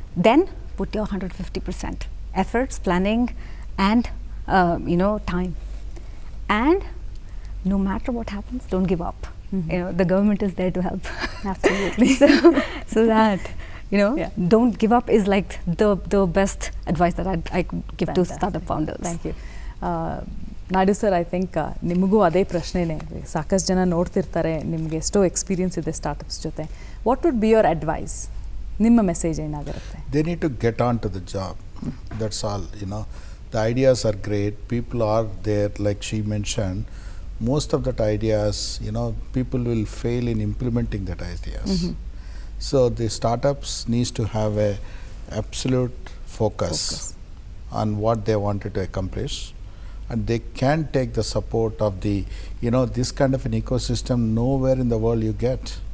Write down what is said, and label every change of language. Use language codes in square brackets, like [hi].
[en] Then put your 150% efforts, planning, and time. And no matter what happens, don't give up. The government is there to help. Absolutely. so that Yeah. don't give up is like the best advice that I could give to Fantastic. startup founders. [kn] Thank you. Naidu sir, I think ನಿಮಗೂ ಅದೇ ಪ್ರಶ್ನೆನೇ. ಸಾಕಷ್ಟು ಜನ ನೋಡ್ತಿರ್ತಾರೆ, ನಿಮಗೆ ಎಷ್ಟೋ experience ಇದೆ startups ಜೊತೆ. [en] What would be your advice? [kn] ನಿಮ್ಮ ಮೆಸೇಜ್ ಏನಾಗಿರುತ್ತೆ? [en] They need to get on to the job. That's all. The ideas are great. People are there, like she mentioned. Most of that ideas, people will fail in implementing that ideas. So the startups needs to have a absolute focus on what they wanted to accomplish, and they can take the support of the, this kind of an ecosystem nowhere in the world you get.